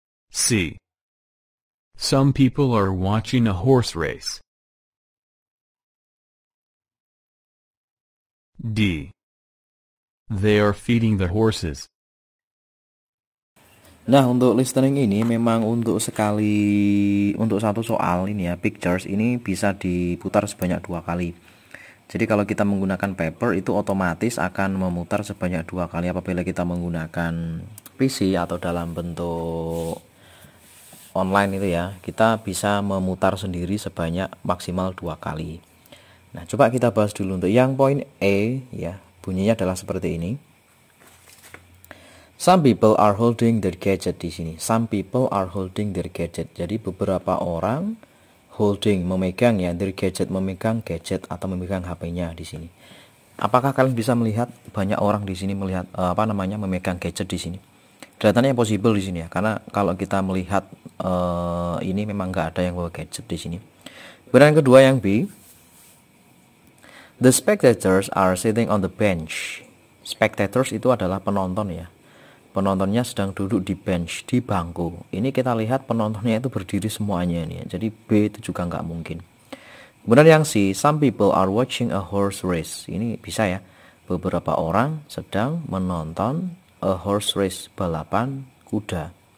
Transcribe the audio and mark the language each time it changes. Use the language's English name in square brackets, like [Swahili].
[English] C. Some people are watching a horse race. D. They are feeding the horses. [Indonesian] Nah, untuk listening ini memang untuk satu soal ini ya, pictures ini bisa diputar sebanyak 2 kali. Jadi kalau kita menggunakan paper itu otomatis akan memutar sebanyak 2 kali. Apabila kita menggunakan PC atau dalam bentuk online itu ya, kita bisa memutar sendiri sebanyak maksimal 2 kali. Nah, coba kita bahas dulu untuk yang poin E ya, bunyinya adalah seperti ini. [English] Some people are holding their gadget [Indonesian] di sini. [English] Some people are holding their gadget. [Indonesian] Jadi beberapa orang holding, memegang ya, [English] their gadget, [Indonesian] memegang gadget atau memegang HP-nya di sini. Apakah kalian bisa melihat banyak orang di sini melihat memegang gadget di sini? Kelihatannya possible di sini ya, karena kalau kita melihat ini memang nggak ada yang bawa gadget di sini. Kemudian yang kedua yang B. [English] The spectators are sitting on the bench. [Indonesian] Spectators itu adalah penonton ya. Penontonnya sedang duduk di bench, di bangku. Ini kita lihat penontonnya itu berdiri semuanya nih. Jadi B itu juga nggak mungkin. Kemudian yang C, [English] some people are watching a horse race. [Indonesian] Ini bisa ya. Beberapa orang sedang menonton [English] a horse race, [Indonesian] balapan kuda.